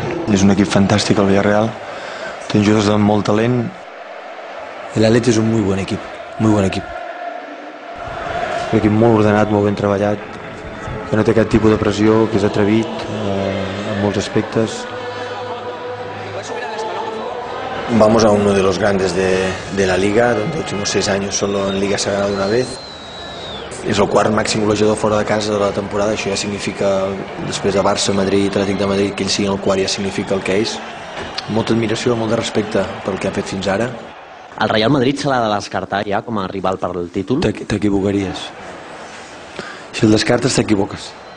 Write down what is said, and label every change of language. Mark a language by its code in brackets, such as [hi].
[ca] És un equip fantàstic el Villarreal, té jugadors de molt talent. [es] El Atleti és un muy buen equip, muy buen equip. [ca] Un equip molt ordenat, molt ben treballat, que no té cap tipus de pressió, que és atrevit en molts aspectes. [es] Vamos a uno de los grandes de la Liga, donde los últimos 6 años solo en Liga se ha ganado una vez. [ca] És el quart màxim golejador fora de casa de la temporada. Això ja significa, després de Barça, Madrid, Atlètic de Madrid, que ell sigui el quart ja significa el que és. Molta admiració, molt de respecte pel que han fet fins ara. El Real Madrid se l'ha de descartar ja com a rival per al títol? T'equivocaries. Si el descartes t'equivoques.